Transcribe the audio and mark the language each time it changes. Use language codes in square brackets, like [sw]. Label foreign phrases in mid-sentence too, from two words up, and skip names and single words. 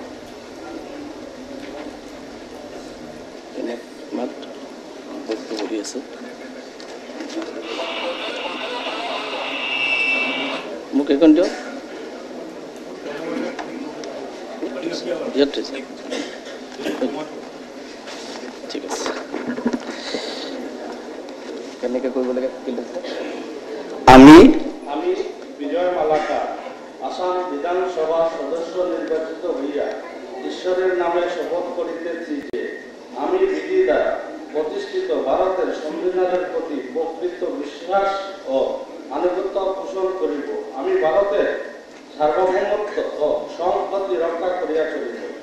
[as] মোক এখন দিয়ক ঠিক আছে কেনেকৈ কৰিব লাগে [bn] আমি বিজয় মালাকা আসাম বিধানসভা সদস্য নির্বাচিত হইয়া ঈশ্বরের নামে শপথ করিতেছি যে আমি বিধি দ্বারা প্রতিষ্ঠিত ভারতের সংবিধানের প্রতি প্রকৃত বিশ্বাস ও আনুগত্য পোষণ করিব আমি ভারতের সার্বভৌমত্ব ও সংহতি রক্ষা করিয়া চলিব